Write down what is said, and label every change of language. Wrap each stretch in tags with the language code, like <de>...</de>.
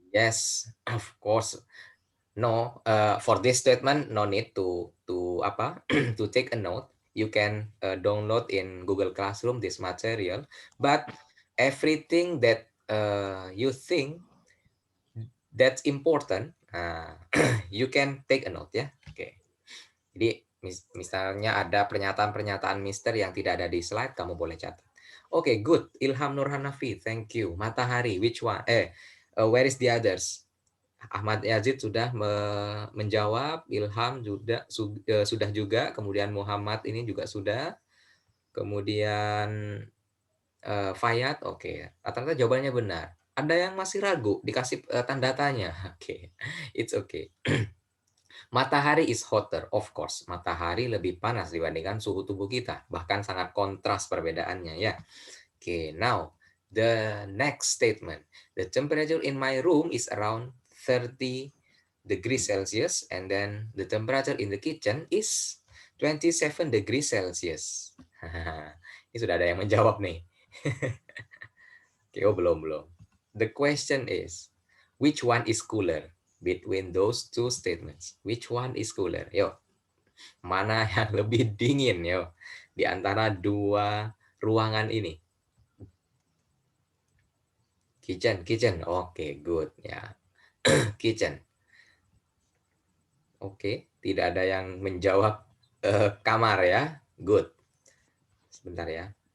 <en>Yes, of course. No, for this statement, no need to to take a note. You can download in Google Classroom this material. But everything that you think that's important, you can take a note ya. Oke.</en> <id>Jadi misalnya ada pernyataan-pernyataan Mister yang tidak ada di slide, kamu boleh catat.</id> <en>Oke, good. Ilham Nurhanafi, thank you. Matahari, which one? Where is the others?</en> <id>Ahmad Yazid sudah menjawab, Ilham sudah juga, kemudian Muhammad ini juga sudah, kemudian Fayat, oke. Rata-rata jawabannya benar. Ada yang masih ragu, dikasih tanda tanya. Oke,</id> <en>it's okay. Matahari is hotter, of course.</en> <id>Matahari lebih panas dibandingkan suhu tubuh kita. Bahkan sangat kontras perbedaannya ya.</id> <en>Oke, now the next statement. The temperature in my room is around 30 degrees Celsius and then the temperature in the kitchen is 27 degrees Celsius. Ini sudah ada yang menjawab nih. Oke, oh belum. The question is, which one is cooler between those two statements? Which one is cooler?</en> <id>Yuk, mana yang lebih dingin yuk di antara dua ruangan ini?</id> <en>Kitchen. Oke, good ya. Kitchen.</en> <id>Oke, tidak ada yang menjawab kamar ya. Good. Sebentar ya.</id>